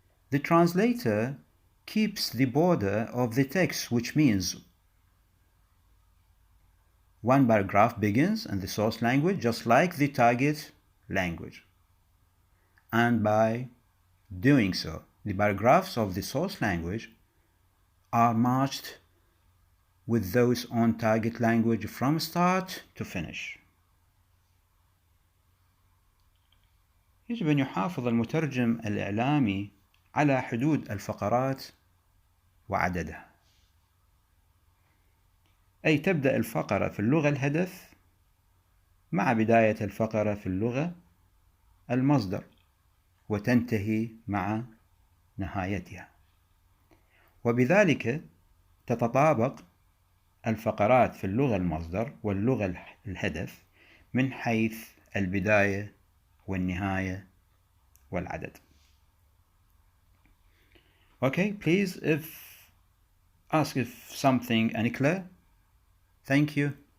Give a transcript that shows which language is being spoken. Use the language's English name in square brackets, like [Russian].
[English] The translator keeps the border of the text, which means one paragraph begins in the source language just like the target language. And by doing so, the paragraphs of the source language are matched with those on target language from start to finish. [Arabic] يجب أن يحافظ المترجم الإعلامي على حدود الفقرات وعددها، أي تبدأ الفقرة في اللغة الهدف مع بداية الفقرة في اللغة المصدر، وتنتهي مع نهايتها، وبذلك تتطابق الفقرات في اللغة المصدر واللغة الهدف من حيث البداية والنهاية والعدد. [English] Okay, please ask if something unclear. Thank you.